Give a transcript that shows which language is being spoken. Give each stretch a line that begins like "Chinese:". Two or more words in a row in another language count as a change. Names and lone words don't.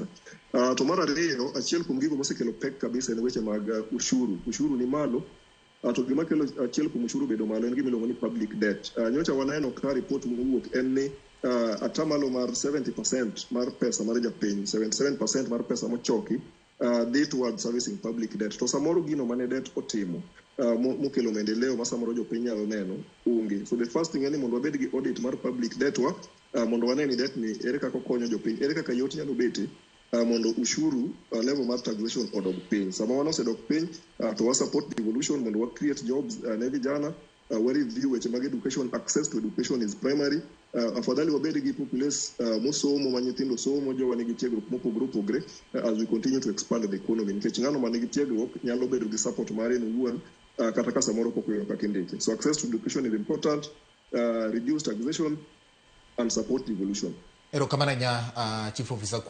Luo (Kenya and Tanzania): To mar ariyo, achiel kuom gigo mosekelo pek kabisa en weche mag ushuru. Ushuru ni malo. To gima kelo achiel kuom ushuru bedo malo en gima iluongo ni
English: public debt.
Luo (Kenya and Tanzania): Nyocha waneno ka report mowuok en ni atamalo mar 70% mar pesa mar japiny, 77% mar pesa mochoki
English: they toward servicing public debt.
Luo (Kenya and Tanzania): To samoro gino mane debt otimo mokelo maendeleo ma samoro jopiny nyalo neno onge.
English: So the first thing
Luo (Kenya and Tanzania): en ni mondo wabed gi audit mar
English: public debt
Luo (Kenya and Tanzania): wa mondo wane ni debt ni ere kaka konyo jopiny, ere kaka yot nyalo bete mondo ushuru level mar taxation odog piny. Sama wan osedok piny to wa
English: support devolution
Luo (Kenya and Tanzania): mondo wa
English: create jobs
Luo (Kenya and Tanzania): ne vijana, wa review weche mag education.
English: Access to education is primary.
Luo (Kenya and Tanzania): Afadhali wabed gi populace mosomo ma nyithindo somo, jowa nigi tiegruok mopogore opogore
English: as we continue to expand the economy.
Luo (Kenya and Tanzania): Nikech ng'ano ma nigi tiegruok nyalo bedo gi support mare en owuon kata ka samoro pok oyudo kaka indike.
English: So access to education is important, reduce taxation and support devolution.
Luo (Kenya and Tanzania): Erokamano ahinya
English: Chief Officer